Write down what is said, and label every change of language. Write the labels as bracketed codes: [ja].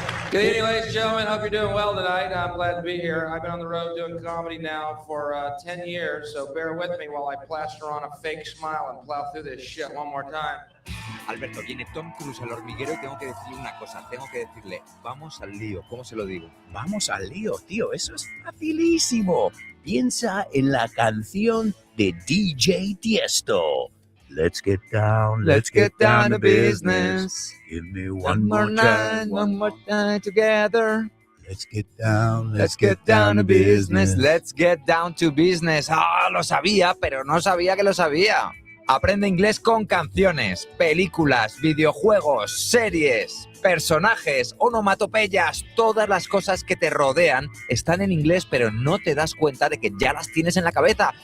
[en] Good evening, ladies and gentlemen. Hope you're doing well tonight. I'm glad to be here. I've been on the road doing comedy now for 10 years, so bear with me while I plaster on a fake smile and plow through this shit one more time. [es] Alberto, viene Tom Cruise al hormiguero y tengo que decirle una cosa. Tengo que decirle, vamos al lío. ¿Cómo se lo digo? Vamos al lío, tío. Eso es facilísimo. Piensa en la canción de DJ Tiesto. [en] Let's get down to business. Give me one more time together. Let's get down to business. Let's get down to business. [es] Ah, lo sabía, pero no sabía que lo sabía. Aprende inglés con canciones, películas, videojuegos, series, personajes, onomatopeyas, todas las cosas que te rodean están en inglés, pero no te das cuenta de que ya las tienes en la cabeza.